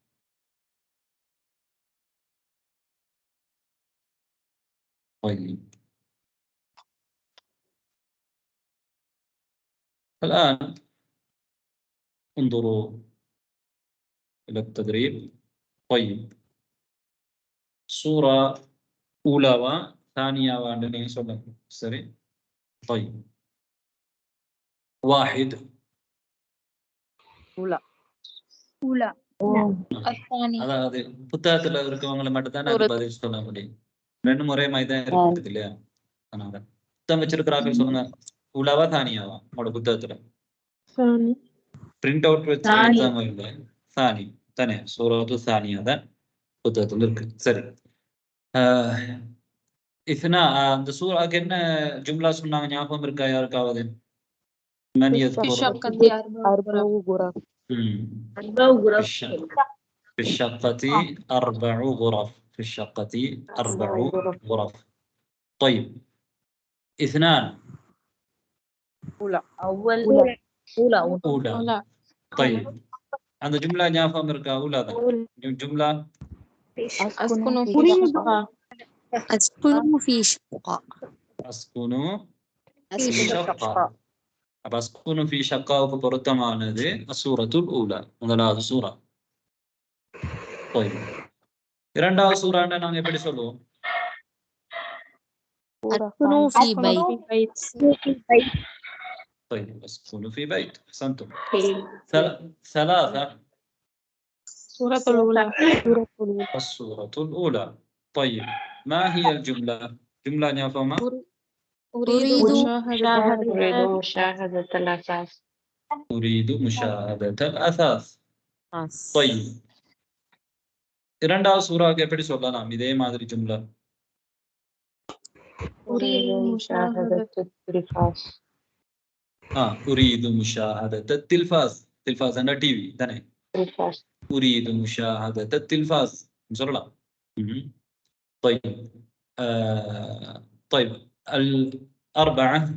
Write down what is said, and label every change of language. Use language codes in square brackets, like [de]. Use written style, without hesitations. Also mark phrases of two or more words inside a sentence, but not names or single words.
[ar] طيب الآن انظروا إلى التدريب. طيب صورة أولى وثانية وعندنا سؤال سريع. طيب 1 أولى. [ta] அதாவது புத்தகத்துல இருக்கவங்களை மட்டும் தான் அது பதில் சொல்ல முடியும். 2 முறை தான் இருக்குது இல்லையா? அதனால புத்தகம் வச்சிருக்கிறார்கள் சொல்லுங்க. [ar] أولى ثانية [ta] உங்களோட புத்தகத்துல? [en] print out [ta] வச்சு எக்ஸாம் இல்லை. சானி தானே, [ar] صورة ثانية [ta] தான் புத்தகத்துல இருக்கு. சரி, இஸ்னா அந்த சூராக்கு என்ன ஜும்லா சொன்னாங்க ஞாபகம் இருக்கா யாருக்காவது? [ar] في الشقة 4 غرف. في الشقة 4 غرف. طيب 2 أولى. أولى. طيب عند جملة [ta] ஞாபகம் இருக்கா? [ar] أولى ده جملة أسكن في شقة. أسكن في شقة. [ta] அப்ப [ar] أسكن في شقة [ta] பொருத்தமானது [ar] الصورة الأولى, [ta] முதலாவது சூரா. طيب இரண்டாவது சூரான்னா நாங்க எப்படி சொல்லுவோம்? [ar] أسكن في بيت. طيب أسكن في بيت. أحسنتم. 3 سورة الأولى. السورة الأولى. طيب ما هي الجملة؟ جملة نفهمها؟ أريد مشاهدة الأثاث. أريد مشاهدة الأثاث. [ta] طيب இரண்டாவது சூராவுக்கு எப்படி சொல்லலாம் இதே மாதிரி ஜும்லா? [ar] أريد مشاهدة التلفاز. أريد مشاهدة التلفاز. تلفاز أنا TV தானே. تلفاز. أريد مشاهدة التلفاز சொல்லலாம். طيب طيب 4